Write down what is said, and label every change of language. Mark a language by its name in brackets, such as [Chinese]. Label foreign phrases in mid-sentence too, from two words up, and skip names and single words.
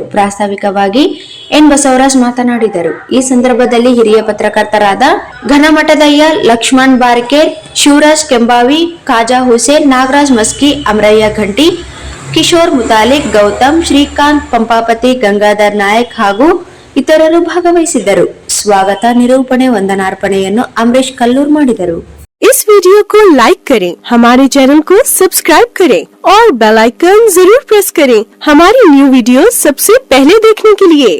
[Kannada] ಪ್ರಾಸ್ತಾವಿಕವಾಗಿ ಎನ್ ಬಸವರಾಜ್ ಮಾತನಾಡಿದರು. ಈ ಸಂದರ್ಭದಲ್ಲಿ ಹಿರಿಯ ಪತ್ರಕರ್ತರಾದ ಘನಮಠದಯ್ಯ, ಲಕ್ಷ್ಮಣ್ ಬಾರ್ಕೇರ್, ಶಿವರಾಜ್ ಕೆಂಬಾವಿ, ಖಾಜಾ ಹುಸೇನ್, ನಾಗರಾಜ್ ಮಸ್ಕಿ, ಅಮರಯ್ಯ ಘಂಟಿ, ಕಿಶೋರ್ ಮುತಾಲಿಕ್, ಗೌತಮ್, ಶ್ರೀಕಾಂತ್ ಪಂಪಾಪತಿ, ಗಂಗಾಧರ್ ನಾಯಕ್ ಹಾಗೂ ಇತರರು ಭಾಗವಹಿಸಿದ್ದರು. ಸ್ವಾಗತ, ನಿರೂಪಣೆ, ವಂದನಾರ್ಪಣೆಯನ್ನು ಅಮರೇಶ್ ಕಲ್ಲೂರ್ ಮಾಡಿದರು. [Hindi] इस वीडियो को लाइक करें, हमारे चैनल को सब्सक्राइब करें और [English] bell icon [Hindi] जरूर प्रेस करें हमारी [English] new video [Hindi] सबसे पहले देखने के लिए।